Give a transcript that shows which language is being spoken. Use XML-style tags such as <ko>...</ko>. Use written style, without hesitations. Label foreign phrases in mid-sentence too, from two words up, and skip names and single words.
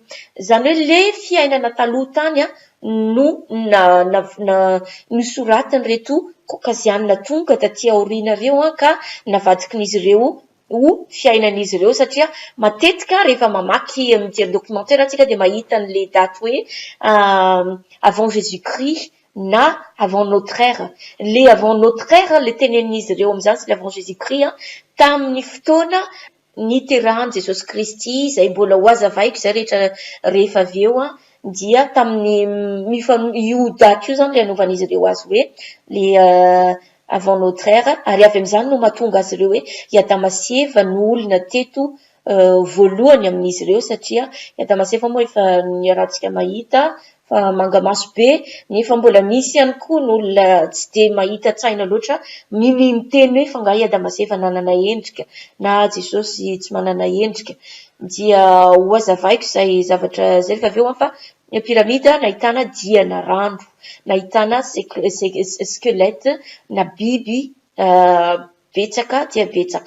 <mg>Izany hoe le fiainana taloha tany no nosoratin'ireto Caucasiana tonga taty aoriana ireo ka navadikin'izy ireo ho fiainan'izy ireo satria matetika rehefa mamaky mijery documentaire antsika dia mahita an'le daty hoe</mg> <fr>avant Jésus Christ</fr> <mg>na</mg> <fr>avant notre ère.</fr> <mg>Le</mg> <fr>avant notre ère</fr> <mg>le tenenin'izy ireo amin'izany sy le</mg> <fr>avant Jésus Christ</fr> <mg>tamin'ny fotoana niterahan'i Jesosy Kristy izay mbola ho hazavaiko izay rehefa avy eo dia tamin'ny io daty io zany le anaovan'izy ireo azy hoe le</mg> <fr>avant notre ère</fr> <mg>ary avy amin'izany no mahatonga azy ireo hoe Iadamasieva no olona teto voalohany amin'izy ireo satria Iadamasieva moa efa niarahantsika mahita fa mangamaso be nefa mbola misy ihany koa n'olona tsy dia mahita tsaina loatra miteny hoe fa ngahy Iadamasieva nanana endrika na Jesosy tsy manana endrika dia ho hazavaiko izay zavatra zay rehefa avy eo fa ny piramida nahitana diana rano, nahitana skelety na biby betsaka dia betsaka.</mg>